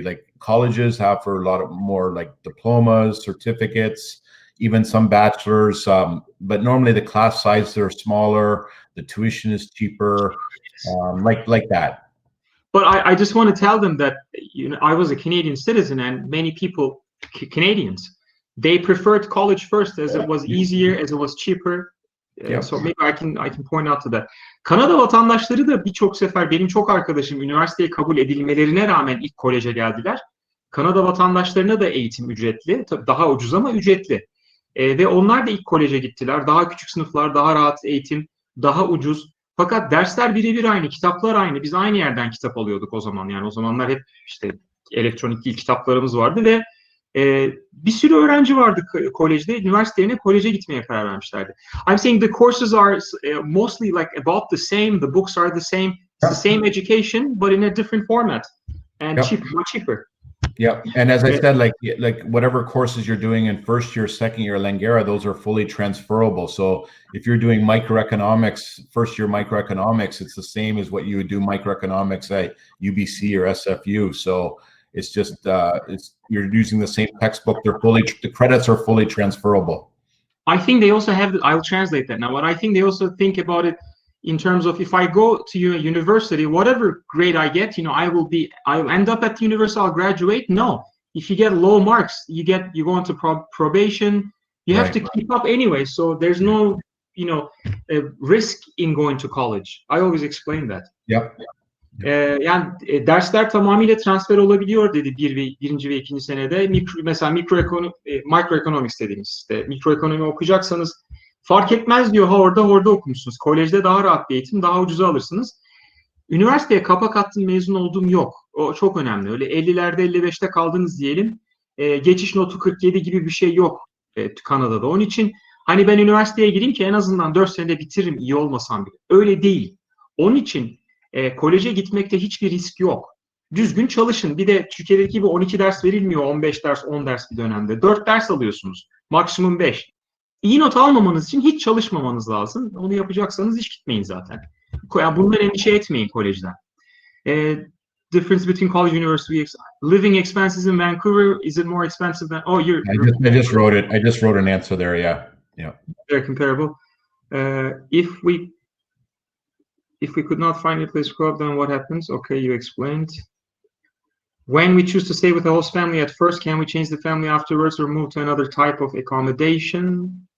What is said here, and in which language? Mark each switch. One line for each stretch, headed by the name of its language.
English: Like colleges have for a lot of more like diplomas, certificates, even some bachelors, but normally the class sizes are smaller, the tuition is cheaper, like that. But I just want to tell them that, you know, I was a Canadian citizen, and many people, Canadians, they preferred college first as it was easier, as it was cheaper. So maybe I can point out to that.
Turkish: Kanada vatandaşları da birçok sefer, benim çok arkadaşım üniversiteye kabul edilmelerine rağmen ilk koleje geldiler. Kanada vatandaşlarına da eğitim ücretli, tabii daha ucuz ama ücretli. Ve onlar da ilk koleje gittiler. Daha küçük sınıflar, daha rahat eğitim, daha ucuz. Fakat dersler birebir aynı, kitaplar aynı. Biz aynı yerden kitap alıyorduk o zaman. Yani o zamanlar hep işte elektronik değil kitaplarımız vardı ve bir sürü öğrenci vardı kolejde. Üniversitelerine koleje gitmeye karar vermişlerdi.
English: I'm saying the courses are mostly like about the same. The books are the same. It's the same education, but in a different format and much cheaper. Yeah, and as I said, like whatever courses you're doing in first year, second year Langara, those are fully transferable. So if you're doing microeconomics, first year microeconomics, it's the same as what you would do microeconomics at UBC or SFU. So it's just you're using the same textbook. The credits are fully transferable. I think they also have. I'll translate that now. But I think they also think about it in terms of if I go to a university, whatever grade I get, you know, I'll end up at the university, I'll graduate. No, if you get low marks, you go into probation. You have to keep up anyway. So there's no, you know, risk in going to college. I always explain that. Yep.
Turkish: Yani dersler tamamıyla transfer olabiliyor dedi birinci ve ikinci senede. Mesela microeconomics dediğimiz işte mikroekonomi okuyacaksanız fark etmez diyor, orada okumuşsunuz. Kolejde daha rahat bir eğitim, daha ucuza alırsınız. Üniversiteye kapak attım, mezun olduğum yok. O çok önemli. Öyle 50'lerde 55'te kaldınız diyelim. Geçiş notu 47 gibi bir şey yok Kanada'da. Onun için hani ben üniversiteye gireyim ki en azından 4 senede bitiririm iyi olmasam bile. Öyle değil. Onun için koleje gitmekte hiçbir risk yok. Düzgün çalışın. Bir de Türkiye'deki gibi 12 ders verilmiyor. 15 ders, 10 ders bir dönemde. 4 ders alıyorsunuz. Maksimum 5. İyi not almamanız için hiç çalışmamanız lazım. Onu yapacaksanız hiç gitmeyin zaten. Yani bundan endişe etmeyin kolejden.
English: Difference between college and university. Living expenses in Vancouver, is it more expensive than? Oh, I just wrote it. I just wrote an answer there. Yeah. They're comparable. If we could not find a place to grow up, then what happens? Okay, you explained. When we choose to stay with the host family at first, can we change the family afterwards or move to another type of accommodation?